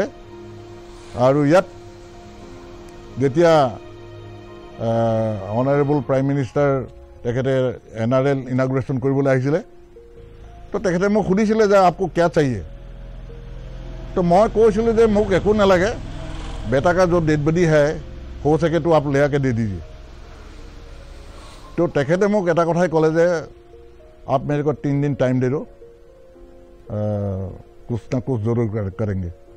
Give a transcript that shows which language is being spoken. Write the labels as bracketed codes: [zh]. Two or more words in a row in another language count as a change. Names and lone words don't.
[as] আৰু ইয়াত যেতিয়া [en] honourable prime minister [as] তেখেতে NRL ইনাগুৰেশ্যন কৰিবলৈ আহিছিলে, তো তেখেতে মোক সুধিছিলে যে [hi] आपको क्या चाहिए। [as] তো মই কৈছিলোঁ যে মোক একো নালাগে, [hi] बेटा का जो डेड बॉडी है हो सके तो आप ले आके दे दीजिए। [as] তো তেখেতে মোক এটা কথাই ক'লে যে [hi] आप मेरे को 3 दिन टाइम दे दो, कुछ ना कुछ जरूर करेंगे।